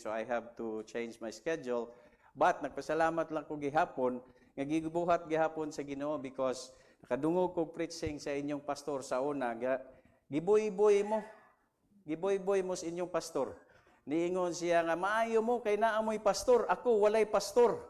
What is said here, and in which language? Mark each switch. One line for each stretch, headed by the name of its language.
English: So I have to change my schedule.
Cebuano: But nagpasalamat lang ko gihapon nga gibuhat gihapon sa Ginoo because nakadungog kog preaching sa inyong pastor sa una, giboy-boy mo sa inyong pastor. Niingon siya nga, maayo mo kay naamoy pastor, ako walay pastor.